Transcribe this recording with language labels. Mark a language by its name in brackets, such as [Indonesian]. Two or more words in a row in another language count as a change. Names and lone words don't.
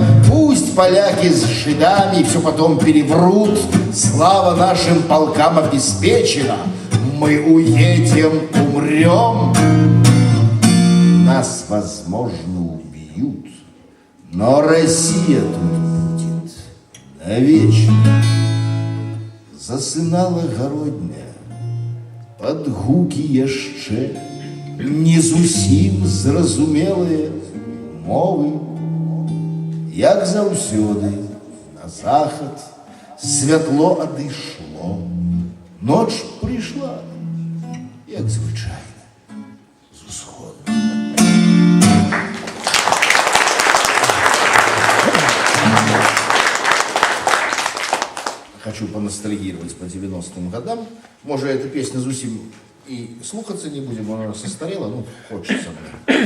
[Russian] Пусть поляки с жидами все потом переврут, слава нашим полкам обеспечена. Мы уедем, умрем, нас, возможно, убьют, но Россия тут будет навечно. [Belarusian] Засынала городня под гуки яшчэ не зусім зразумелыя мовы. Як заўсёды на захад святло адышло, ноч прыйшла, як звычайна, з усходу. [Russian] Хочу поностальгировать по 90-м годам. Может, эта песня зусім и слухаться не будем, она состарела, ну, хочется мне.